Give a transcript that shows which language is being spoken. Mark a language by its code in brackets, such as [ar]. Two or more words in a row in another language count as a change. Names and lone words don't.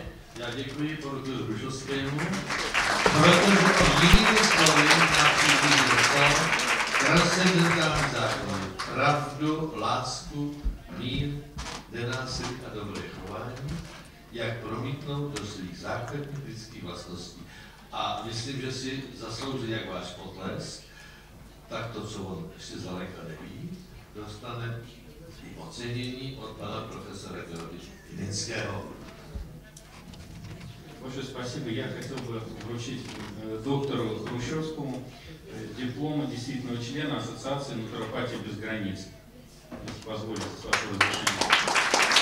[cs] Já děkuji panu Hrušovskému. Protože jinými slovy například transcendentální zákony, pravdu, lásku, mír, nenásilí a dobré chování, jak promítnout do svých základních lidských vlastností. A myslím, že si zaslouží jak váš potlesk, tak to, co on ještě zdaleka neví, dostane i ocenění od pana profesora Ilického. [ru] Большое спасибо. Я хотел бы вручить доктору Хрущевскому диплом действительного члена Ассоциации натуропатии без границ. Если позволите, с вашего разрешения.